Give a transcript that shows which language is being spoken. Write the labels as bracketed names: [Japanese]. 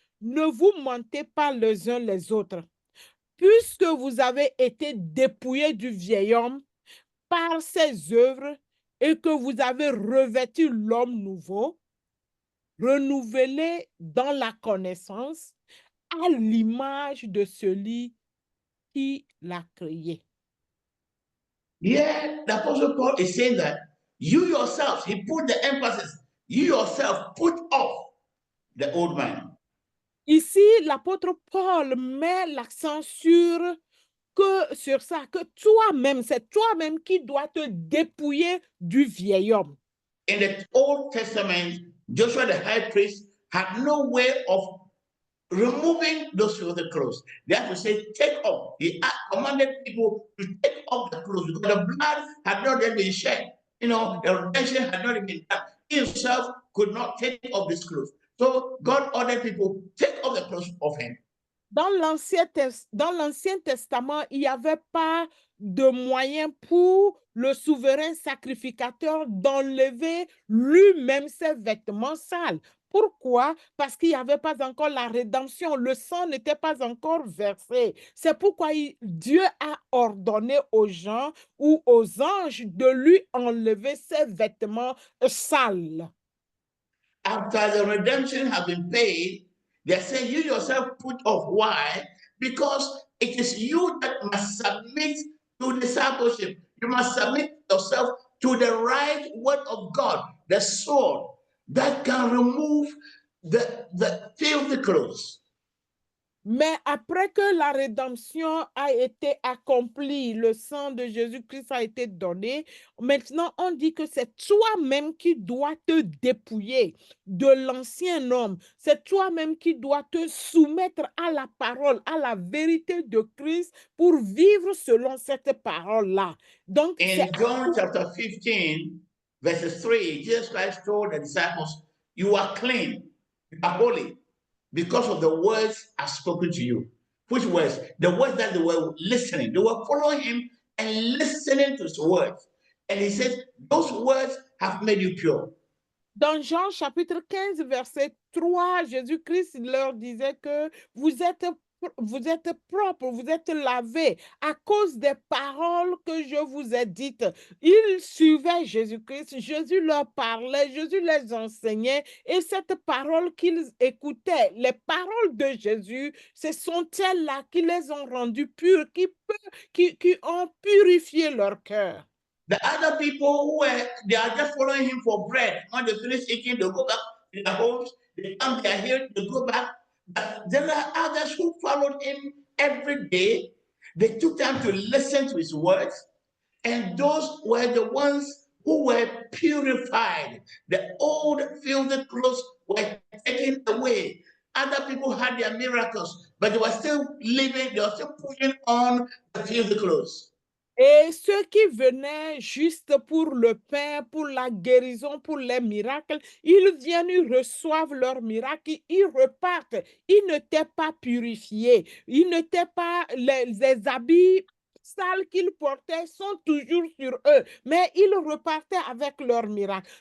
[French] Ne vous mentez pas les uns les autres, puisque vous avez été dépouillés du vieil homme par ses œuvres et que vous avez revêtu l'homme nouveau, renouvelé dans la connaissance à l'image de celui qui l'a créé. [English] Yeah, the Apostle Paul is saying that you yourselves, he put the emphasis, you yourself put off the old man. [French] Ici, l'apôtre Paul met l'accent sur ça, que toi-même, c'est toi-même qui dois te dépouiller du vieil homme. [English] In the Old Testament, Joshua the high priest had no way of removing those filthy clothes. They had to say, take off. He commanded people to take off the clothes because the blood had not yet been shed. You know, the redemption had not been done. He himself could not take off these clothes. So God ordered people, take off the clothes of him. [French] Dans l'Ancien Testament, il n'y avait pas de moyen pour le souverain sacrificateur d'enlever lui-même ses vêtements sales. Pourquoi? Parce qu'il n'y avait pas encore la rédemption, le sang n'était pas encore versé. C'est pourquoi Dieu a ordonné aux gens ou aux anges de lui enlever ses vêtements sales. [English] After the redemption has been paid, they say, you yourself put off. Why? Because it is you that must submit to discipleship. You must submit yourself to the right word of God, the sword that can remove the filthy clothes. [French] Mais après que la rédemption a été accomplie, le sang de Jésus-Christ a été donné, maintenant on dit que c'est toi-même qui dois te dépouiller de l'ancien homme. C'est toi-même qui dois te soumettre à la parole, à la vérité de Christ pour vivre selon cette parole-là. Donc, [English] in John chapter 15, verses 3, Jesus Christ told the disciples, you are clean, you are holy, because of the words I've spoken to you. Which words? The words that they were listening. They were following him and listening to his words. And he said, those words have made you pure. [French] Dans Jean chapitre 15, verset 3, Jésus-Christ leur disait que vous êtes propres, vous êtes lavés à cause des paroles que je vous ai dites. Ils suivaient Jésus-Christ, Jésus leur parlait, Jésus les enseignait et cette parole qu'ils écoutaient, les paroles de Jésus, ce sont elles-là qui les ont rendus purs, qui ont purifié leur cœur. [English] The other people they are just following him for bread. When they finish eating, they go back to their homes. They come, they are here, they go back. But there are others who followed him every day. They took time to listen to his words. And those were the ones who were purified. The old filthy clothes were taken away. Other people had their miracles, but they were still living, they were still pushing on the filthy clothes. [French] Et ceux qui venaient juste pour le pain, pour la guérison, pour les miracles, ils viennent, ils reçoivent leurs miracles, ils repartent. Ils n'étaient pas purifiés. Ils n'étaient pas les habits sales qu'ils portaient sont toujours sur eux, mais ils repartaient avec leurs miracles.